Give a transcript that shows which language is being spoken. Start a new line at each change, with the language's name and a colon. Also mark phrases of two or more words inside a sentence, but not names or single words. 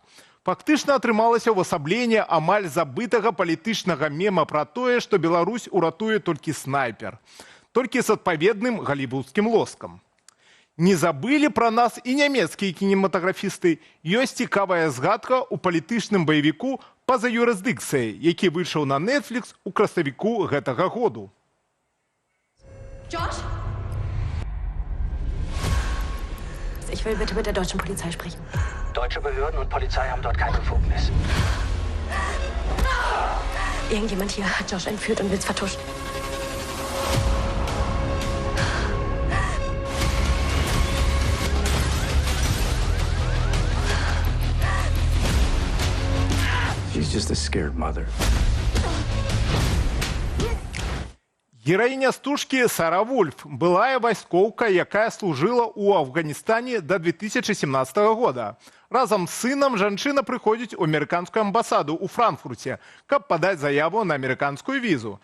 Belarusian: Фактычна атрымалася ўвасабленне амаль забытага палітычнага мема пра тое, што Беларусь уратуе толькі снайпер. Толькі з адпаведным галівудскім лоскам. Не забылі пра нас і нямецкія кінематаграфісты. Ёсць цікавая згадка ў палітычным баевіку «Па-за юрысдыкцыяй», які выйшаў на Netflix у красавіку гэтага году.
German: Josh? Ich will bitte mit der deutschen Polizei sprechen. Deutsche Behörden und Polizei haben dort keine Befugnis. Irgendjemand hier hat Josh entführt und will's vertuschen.
English: She's just a scared mother.
Belarusian: Гераіня стужкі Сара Вульф, былая вайскоўка, якая служыла ў Афганістане да 2017 года. Разам з сынам жанчына прыходзіць у амерыканскую амбасаду ў Франкфурце, каб падаць заяву на амерыканскую візу.